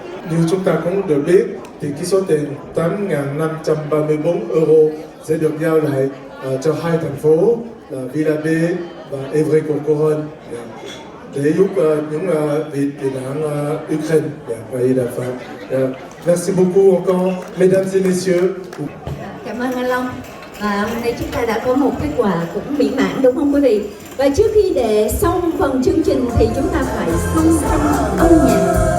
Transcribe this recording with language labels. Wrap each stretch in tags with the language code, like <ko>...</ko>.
<vi>Như chúng ta cũng được biết thì cái số tiền 8.534 € sẽ được giao lại cho hai thành phố là Villa-Baie và Évry-Courcouronnes để giúp những vị tị nạn Ukraine và Hy Lạp.</vi> <fr>Merci beaucoup encore, mesdames et messieurs.</fr> <vi>Cảm ơn anh Long. Và hôm nay chúng ta đã có một kết quả cũng mỹ mãn, đúng không quý vị? Và trước khi để xong phần chương trình thì chúng ta phải song song âm nhạc.</vi>